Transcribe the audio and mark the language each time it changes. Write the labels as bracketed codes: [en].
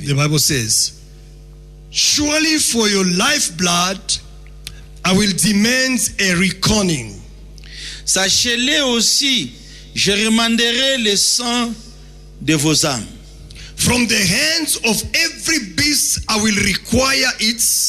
[en] The Bible says, surely for your lifeblood I will demand a reckoning. [fr] Sachez-le aussi, je remanderai le sang de vos âmes. [en] From the hands of every beast I will require it.